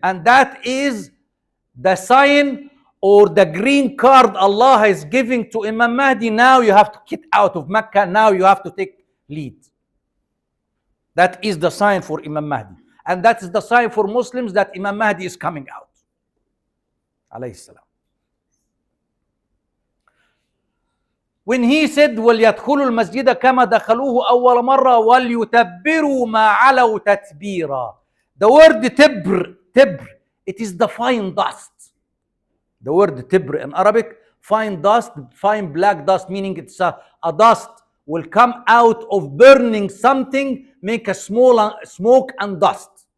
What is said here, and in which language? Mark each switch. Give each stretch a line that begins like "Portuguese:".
English: And that is the sign or the green card Allah is giving to Imam Mahdi. Now you have to get out of Mecca. Now you have to take lead. That is the sign for Imam Mahdi. And that is the sign for Muslims that Imam Mahdi is coming out. Alayhi salam. When he said,
Arabic: وَلْيَدْخُلُوا الْمَسْجِدَ كَمَا دَخَلُوهُ أَوَّلَ مَرَّةٍ وَلْيُتَبِّرُوا مَا عَلَوْا تَتْبِيرًا.
English: The word tibr, it is the fine dust. The word tibr in Arabic, fine dust, fine black dust, meaning it's a dust will come out of burning something, make a small smoke and dust.